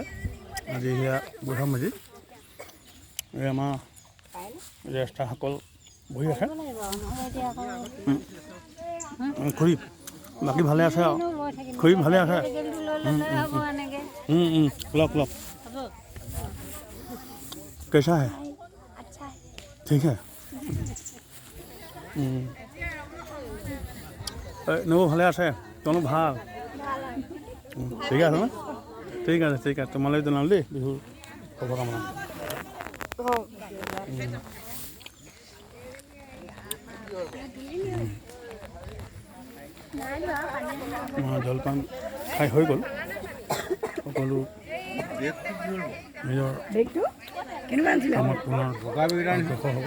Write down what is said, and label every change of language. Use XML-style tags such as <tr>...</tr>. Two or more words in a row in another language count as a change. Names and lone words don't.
<as>আজি সেয়া বুঢ়া মাজি এই আমাৰ জ্যেষ্ঠসকল বহি আছে। খুৰী বাকী ভালে আছে আৰু? খুৰী ভালে আছে? লওক লওক</as> <hi>कैसा है? अच्छा है। ठीक है।</hi> <as>নবৌ ভালে আছে? তোমালোক ভাল? ঠিক আছে ন? ঠিক আছে ঠিক আছে, তোমালৈ জনাম দেই বিহুৰ শুভকামনা। জলপান খাই হৈ গ'ল, সকলো নিজৰ কামত পুনৰ অগ্ৰসৰ হ'ব।</as>